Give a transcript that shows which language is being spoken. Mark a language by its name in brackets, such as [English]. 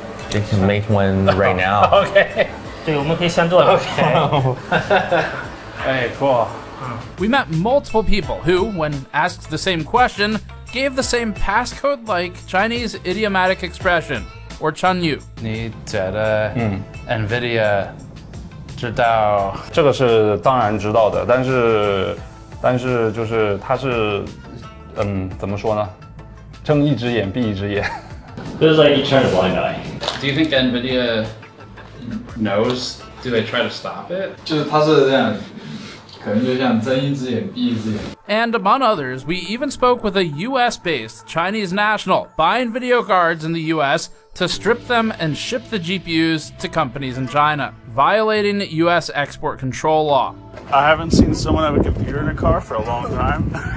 [English] You can make one right now. Okay. [Chinese] 对，我们可以现做的。 [English] Hey, cool. We met multiple people who, when asked the same question, gave the same passcode-like Chinese idiomatic expression, or Chanyu. [Chinese] 你觉得 NVIDIA 知道？这个是当然知道的，但是就是它是怎么说呢？睁一只眼闭一只眼。 [English] This is like you turn a blind eye. Do you think NVIDIA knows? Do they try to stop it? [Chinese] 就是它是这样，可能就像睁一只眼闭一只眼。 [English] And among others, we even spoke with a US-based Chinese national buying video cards in the US to strip them and ship the GPUs to companies in China, violating US export control law. I haven't seen someone have a computer in a car for a long time.